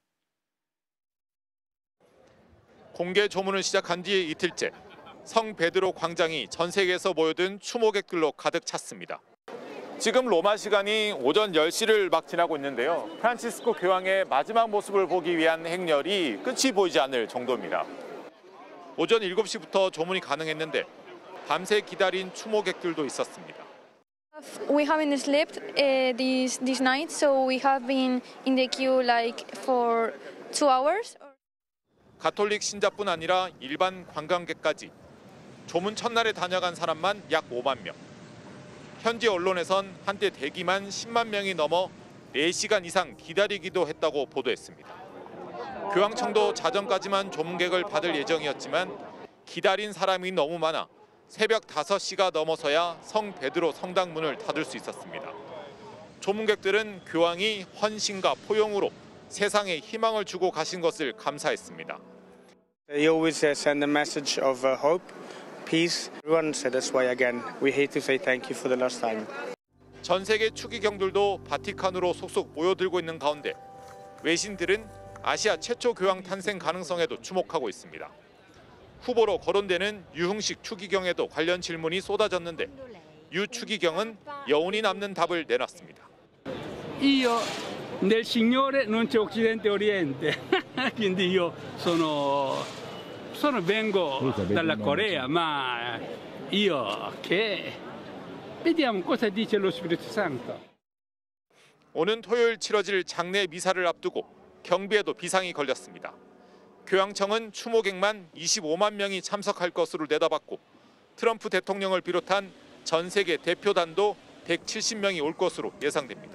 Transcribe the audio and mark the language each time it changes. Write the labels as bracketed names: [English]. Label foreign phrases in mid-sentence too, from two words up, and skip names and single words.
[Korean] 공개 조문을 시작한 뒤 이틀째, 성 베드로 광장이 전 세계에서 모여든 추모객들로 가득 찼습니다. 지금 로마 시간이 오전 10시를 막 지나고 있는데요. 프란치스코 교황의 마지막 모습을 보기 위한 행렬이 끝이 보이지 않을 정도입니다. 오전 7시부터 조문이 가능했는데 밤새 기다린 추모객들도 있었습니다. [English] We haven't slept this night, so we have been in the queue like for 2 hours. [Korean] 가톨릭 신자뿐 아니라 일반 관광객까지 조문 첫날에 다녀간 사람만 약 5만 명. 현지 언론에선 한때 대기만 10만 명이 넘어 4시간 이상 기다리기도 했다고 보도했습니다. 교황청도 자정까지만 조문객을 받을 예정이었지만 기다린 사람이 너무 많아 새벽 5시가 넘어서야 성 베드로 성당 문을 닫을 수 있었습니다. 조문객들은 교황이 헌신과 포용으로 세상에 희망을 주고 가신 것을 감사했습니다. [English] They always send a message of hope, peace. Everyone said that's why again we hate to say thank you for the last time. [Korean] 전 세계 추기경들도 바티칸으로 속속 모여들고 있는 가운데 외신들은 아시아 최초 교황 탄생 가능성에도 주목하고 있습니다. 후보로 거론되는 유흥식 추기경에도 관련 질문이 쏟아졌는데 유 추기경은 여운이 남는 답을 내놨습니다. [Italian] Io nel Signore non c'è Occidente e Oriente, quindi io vengo dalla Corea, ma io che vediamo cosa dice lo Spirito Santo. [Korean] 오는 토요일 치러질 장례 미사를 앞두고 경비에도 비상이 걸렸습니다. 교황청은 추모객만 25만 명이 참석할 것으로 내다봤고 트럼프 대통령을 비롯한 전 세계 대표단도 170명이 올 것으로 예상됩니다.